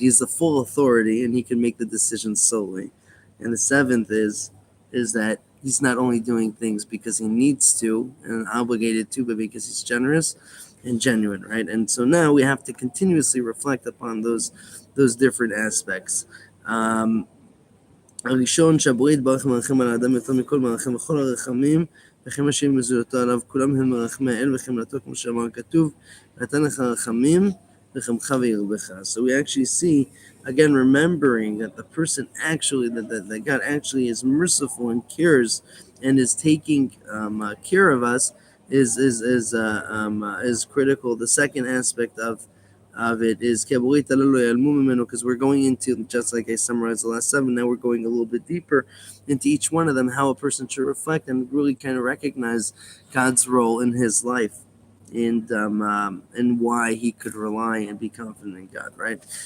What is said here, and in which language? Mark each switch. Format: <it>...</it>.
<en>He's the full authority, and He can make the decisions solely. And the 7th is that He's not only doing things because He needs to and obligated to, but because He's generous and genuine, right? And so now we have to continuously reflect upon those different aspects.</en> <he>הראשון שהבורא יתברך מרחם על האדם יותר מכל מרחם וכל הרחמים וכן אשר מזולתו עליו כולם הם מרחמי האל וחמלתו, כמו שאמר הכתוב, ונתן לך רחמים וחמך וירבך.</he> <en>So we actually see, again, remembering that the person actually, that God actually is merciful and cares and is taking care of us is critical. The second aspect of it is because we're going into, just like I summarized the last 7, now we're going a little bit deeper into each one of them, how a person should reflect and really kind of recognize God's role in his life, and why he could rely and be confident in God, right?</en>